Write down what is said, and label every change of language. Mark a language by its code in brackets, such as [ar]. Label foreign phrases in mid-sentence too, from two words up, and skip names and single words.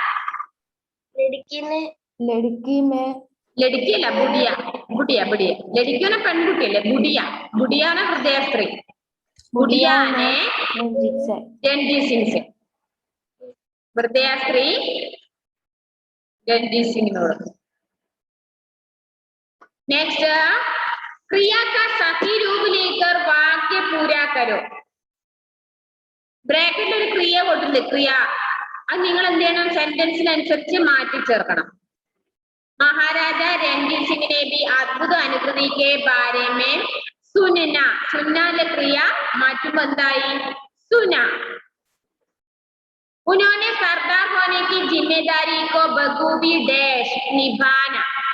[ml] ലടുക്കിയല്ല, ബുഡിയ. ബുഡിയ ബുഡിയ. ലടുക്കിയോനെ പെൺകുട്ടിയല്ലേ, ബുഡിയ. ബുഡിയാണ് ഹൃദയ സ്ത്രീ. ബുഡിയാനെ രൺജി സിംഗ്. ഹൃദയ സ്ത്രീ രൺജി സിംഗിനോട്. [hi] नेक्स्ट, क्रिया का सही रूप लेकर वाक्य पूरा करो. [ml] ബ്രാക്കറ്റിൽ ഒരു ക്രിയ കൊടുത്തിട്ടുണ്ട്, ക്രിയ. അത് നിങ്ങൾ എന്ത് ചെയ്യണം? സെന്റൻസിനനുസരിച്ച് മാറ്റി ചേർക്കണം. [hi] महाराजा रणजीत सिंह ने भी अद्भुत अनुभूति के बारे में सुनना. सुनना क्रिया [ml] माറ്റുമ്പോൾ എന്തായി? सुना. [hi] उन्होंने सरदार होने की जिम्मेदारी को बखूबी डैश निभाना.